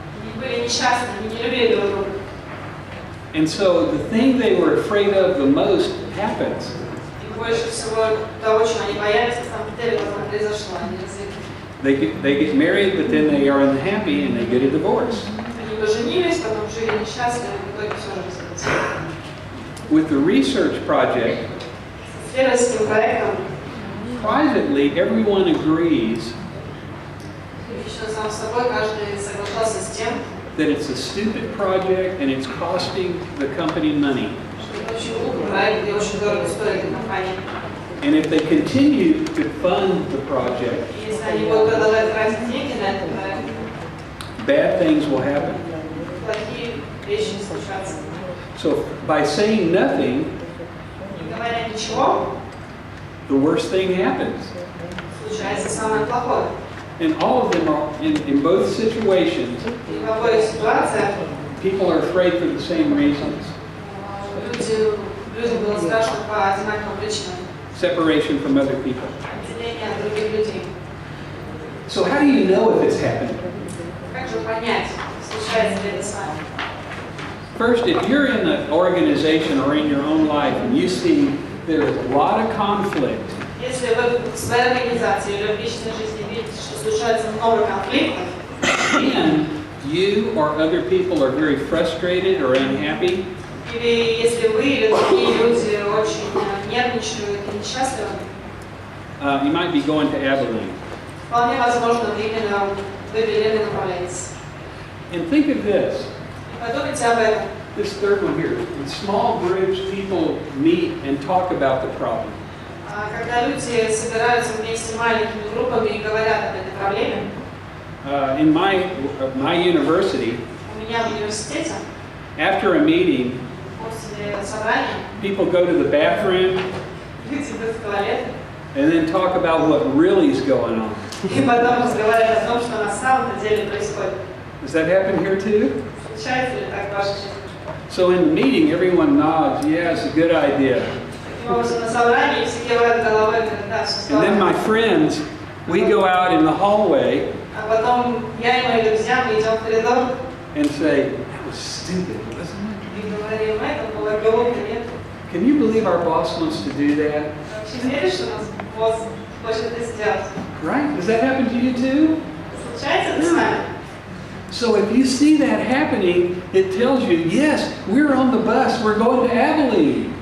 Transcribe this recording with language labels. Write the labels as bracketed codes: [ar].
[ru] Они были несчастны, они не любили друг друга. [en] And so the thing they were afraid of the most happens. [ru] И больше всего того, чего они боялись, на самом деле потом произошло. Они развелись. [en] They get married, but then they are unhappy and they get a divorce. [ru] Они поженились, потом жили несчастливы, и в итоге все развелись. [en] With the research project, [ru] С исследовательским проектом [en] privately everyone agrees [ru] лично сам собой каждый соглашался с тем, [en] that it's a stupid project and it's costing the company money. [ru] что это очень глупый проект, где очень дорого стоит эта компания. [en] And if they continue to fund the project, [ru] И если они будут продолжать тратить деньги на этот проект, [en] bad things will happen. [ru] плохие вещи случатся. [en] So by saying nothing, [ru] Не говоря ничего, [en] the worst thing happens. [ru] случается самое плохое. [en] And all of them are, in both situations, [ru] И в обоих ситуациях [en] people are afraid for the same reasons. [ru] Людям было страшно по одинаковым причинам. [en] Separation from other people. [ru] Отделение от других людей. [en] So how do you know if it's happening? [ru] Как же понять, случается ли это с вами? [en] First, if you're in an organization or in your own life and you see there's a lot of conflict, [ru] Если вы в своей организации или в личной жизни видите, что случается много конфликтов, [en] and you or other people are very frustrated or unhappy, [ru] или если вы или другие люди очень нервничают и несчастливы, [en] you might be going to Abilene. [ru] вполне возможно, вы именно в Abilene направляетесь. [en] And think of this, [ru] Подумайте об этом. [en] this third one here. In small groups, people meet and talk about the problem. [ru] Когда люди собираются вместе маленькими группами и говорят об этой проблеме, [en] In my university, [ru] у меня в университете, [en] after a meeting, [ru] после собрания, [en] people go to the bathroom [ru] люди идут в туалет [en] and then talk about what really is going on. [ru] и потом разговаривают о том, что на самом деле происходит. [en] Does that happen here too? [ru] Случается ли так в вашей жизни? [en] So in the meeting, everyone nods, yeah, it's a good idea. [ru] Таким образом, на собрании все кивают головой, говорят, да, все [en] And then [ru] здорово. [en] my friends, we go out in the hallway [ru] А потом я и мои друзья, мы идем в коридор [en] and say, that was stupid, wasn't it? [ru] и говорим, это было глупо, нет? [en] Can you believe our boss wants to do that? [ru] Вообще веришь, что нас босс хочет это сделать? [en] Right? Does that happen to you too? [ru] Случается это с нами? [en] So if you see that happening, it tells you, yes, we're on the bus, we're going to Abilene.